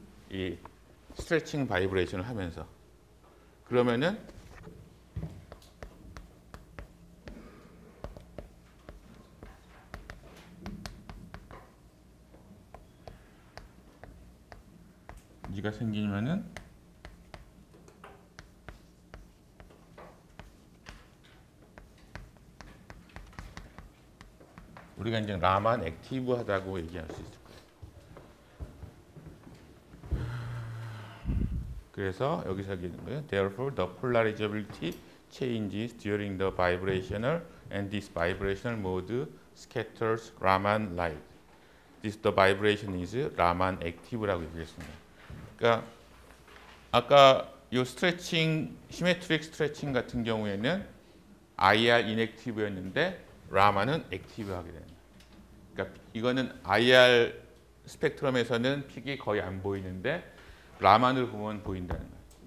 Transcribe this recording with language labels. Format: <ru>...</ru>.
<ko>이 스트레칭 바이브레이션을 하면서. 그러면은 이가 생기면은 우리가 이제 라만 액티브하다고 얘기할 수 있을 거예요. 그래서 여기서 얘기하는 거예요.</ko> <en>Therefore, the polarizability changes during the vibrational and this vibrational mode scatters Raman light. This the vibration is Raman active라고</en> <ko>얘기했습니다. 그러니까 아까 이 스트레칭, 시메트릭 스트레칭 같은 경우에는 IR inactive였는데 라만은 액티브하게 됩니다. 그러니까 이거는 IR 스펙트럼에서는 픽이 거의 안 보이는데 라만을 보면 보인다는 거예요.</ko>